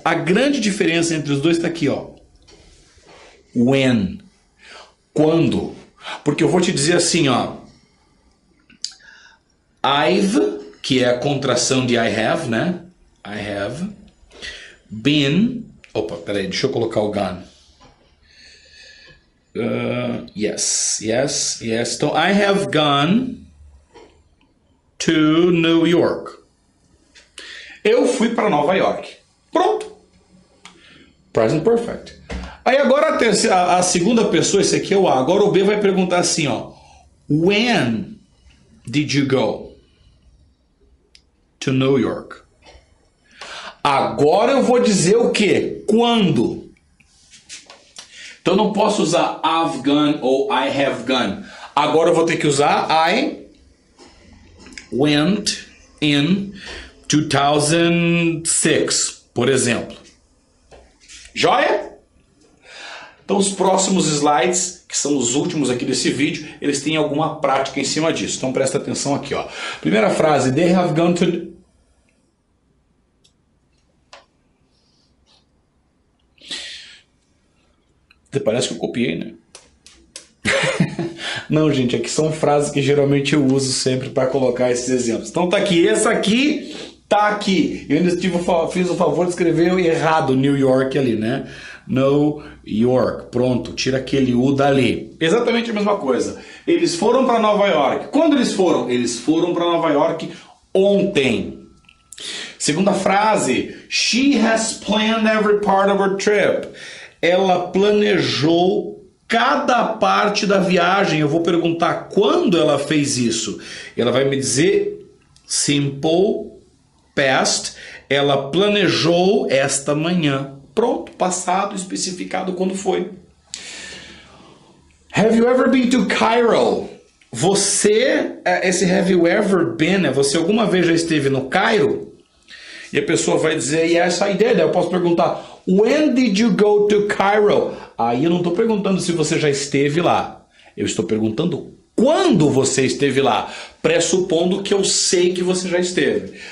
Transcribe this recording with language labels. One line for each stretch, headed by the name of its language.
Portuguese: A grande diferença entre os dois está aqui, ó. When. Quando. Porque eu vou te dizer assim, ó.
English: I've,
Portuguese: que é a contração de
English: I have,
Portuguese: né?
English: I have been.
Portuguese: Opa, peraí, deixa eu colocar o gone.
English: Yes. Então, I have gone to New York.
Portuguese: Eu fui para Nova York. Pronto. Present Perfect. Aí agora a segunda pessoa, esse aqui é o A. Agora o B vai perguntar assim, ó.
English: When did you go to New York?
Portuguese: Agora eu vou dizer o quê? Quando? Então eu não posso usar
English: I've gone
Portuguese: ou
English: I have gone.
Portuguese: Agora eu vou ter que usar
English: I went in 2006,
Portuguese: por exemplo. Joia? Então os próximos slides, que são os últimos aqui desse vídeo, eles têm alguma prática em cima disso. Então presta atenção aqui, ó. Primeira frase,
English: they have gone to...
Portuguese: Parece que eu copiei, né? Não, gente, aqui são frases que geralmente eu uso sempre para colocar esses exemplos. Então tá aqui, essa aqui tá aqui. Eu ainda fiz o favor de escrever errado New York ali, né? New York. Pronto, tira aquele U dali. Exatamente a mesma coisa. Eles foram para Nova York. Quando eles foram? Eles foram para Nova York ontem. Segunda frase.
English: She has planned every part of her trip.
Portuguese: Ela planejou cada parte da viagem. Eu vou perguntar quando ela fez isso. Ela vai me dizer simple past. Ela planejou esta manhã. Pronto, passado, especificado quando foi.
English: Have you ever been to Cairo?
Portuguese: Você, esse
English: have you ever been,
Portuguese: você alguma vez já esteve no Cairo? E a pessoa vai dizer,
English: yes, I did.
Portuguese: Eu posso perguntar,
English: when did you go to Cairo?
Portuguese: Aí eu não estou perguntando se você já esteve lá. Eu estou perguntando quando você esteve lá, pressupondo que eu sei que você já esteve.